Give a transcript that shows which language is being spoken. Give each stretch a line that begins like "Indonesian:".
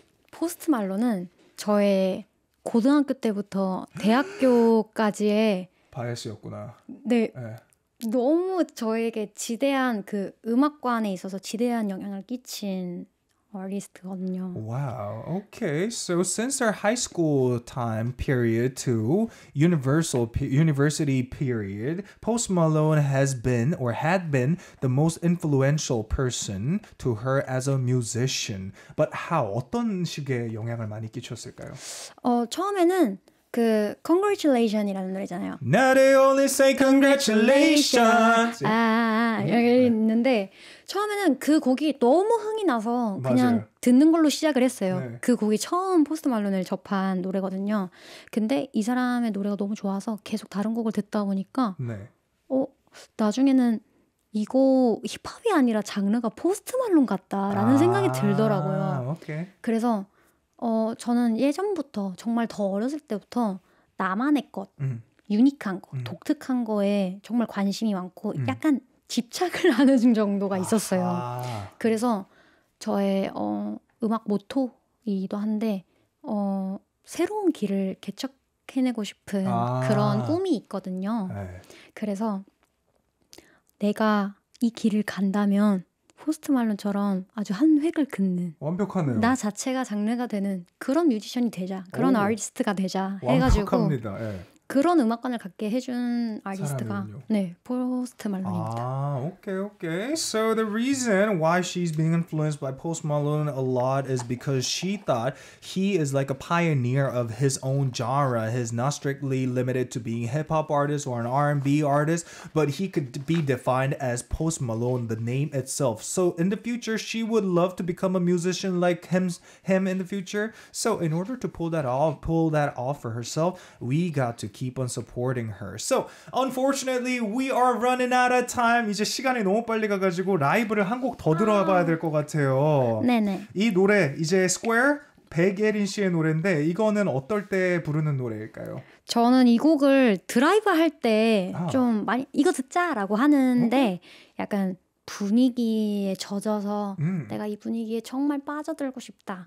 Korean: 포스트 말론은 저의 고등학교 때부터 대학교까지의 바이어스였구나. 네. 네. 너무 저에게 지대한 그 음악관에 있어서 지대한 영향을 끼친 아티스트거든요.
English: Wow. Okay. So since our high school time period to university period, Post Malone has been or had been the most influential person to her as a musician. But how?
Korean: 어떤 식의 영향을 많이 끼쳤을까요? 처음에는 그 Congratulation이라는 노래잖아요.
English: Now they only say congratulations.
Korean: 여기 있는데 처음에는 그 곡이 너무 흥이 나서 그냥 맞아요. 듣는 걸로 시작을 했어요. 네. 그 곡이 처음 포스트 말론을 접한 노래거든요. 근데 이 사람의 노래가 너무 좋아서 계속 다른 곡을 듣다 보니까 네. 나중에는 이거 힙합이 아니라 장르가 포스트 말론 같다라는 생각이 들더라고요. 오케이. 그래서 저는 예전부터 정말 더 어렸을 때부터 나만의 것, 유니크한 것, 독특한 거에 정말 관심이 많고 약간 집착을 하는 정도가 있었어요. 그래서 저의 음악 모토이기도 한데 새로운 길을 개척해내고 싶은 그런 꿈이 있거든요. 그래서 내가 이 길을 간다면 포스트 말론처럼 아주 한 획을 긋는 완벽하네요. 나 자체가 장르가 되는 그런 뮤지션이 되자, 그런 아티스트가 되자 해가지고 완벽합니다. 예. 그런 음악관을 갖게 해준 아티스트가 사람이군요. 네, 포스트 말론입니다.
English: Okay. So the reason why she's being influenced by Post Malone a lot is because she thought he is like a pioneer of his own genre. He's not strictly limited to being a hip-hop artist or an R&B artist, but he could be defined as Post Malone, the name itself. So in the future, she would love to become a musician like him in the future. So in order to pull that off for herself, we got to keep on supporting her. So unfortunately, we are running out of time.
Korean: 이제 시간이 너무 빨리 가가지고 라이브를 한 곡 더 들어봐야 될 것 같아요. 네네. 이 노래 이제 Square 백예린 씨의 노래인데 이거는 어떨 때 부르는 노래일까요? 저는 이 곡을 드라이브 할 때 좀 많이 이거 듣자라고 하는데 약간 분위기에 젖어서 내가 이 분위기에 정말 빠져들고 싶다.